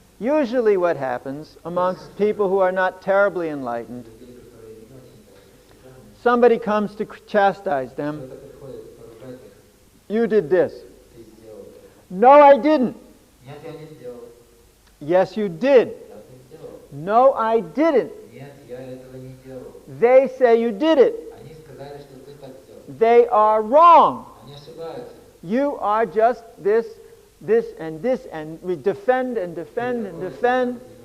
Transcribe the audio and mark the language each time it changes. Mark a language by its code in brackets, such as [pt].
[en] Usually what happens amongst people who are not terribly enlightened, [ru] Людей, которые не очень просветленные, [en] somebody comes to chastise them. [ru] кто-то приходит поругать их, [en] You did this. [ru] ты сделал это. [en] No, I didn't. [ru] Нет, я не сделал. [en] Yes, you did. [ru] Я это сделал. [en] No, I didn't. [ru] Нет, я этого не делал. [en] They say you did it. [ru] Они сказали, что ты так сделал. [en] They are wrong. [ru] Они ошибаются. [en] You are just this, and we defend and defend and defend.